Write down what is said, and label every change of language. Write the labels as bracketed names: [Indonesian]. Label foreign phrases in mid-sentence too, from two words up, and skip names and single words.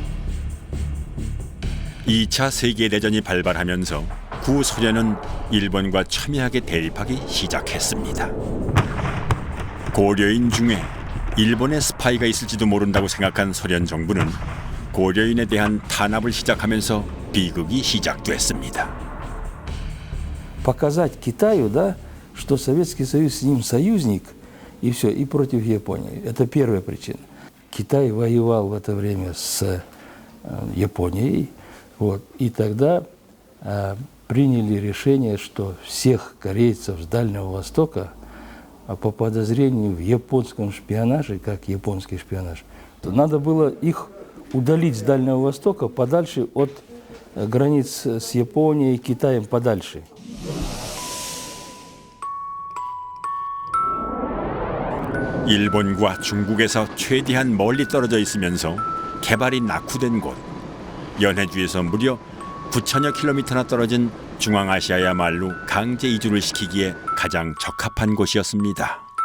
[Korean] 2차 세계대전이 발발하면서 구소련은 일본과 첨예하게 대립하기 시작했습니다. 고려인 중에 일본의 스파이가 있을지도 모른다고 생각한 소련 정부는 고려인에 대한 탄압을 시작하면서 비극이 시작됐습니다. [Russian] Показать Китаю, да, что Советский Союз с ним союзник, и все, и против Японии. Это первая причина. Китай воевал в это время с Японией, вот, и тогда приняли решение, что всех корейцев с Дальнего Востока по подозрению в японском шпионаже, как японский шпионаж, то надо было их удалить с Дальнего Востока подальше от границ с Японией и Китаем подальше. [Korean] 일본과 중국에서 최대한 멀리 떨어져 있으면서 개발이 낙후된 곳, 연해주에서 무려 9천여 킬로미터나 떨어진 중앙아시아야말로 강제 이주를 시키기에 가장 적합한 곳이었습니다.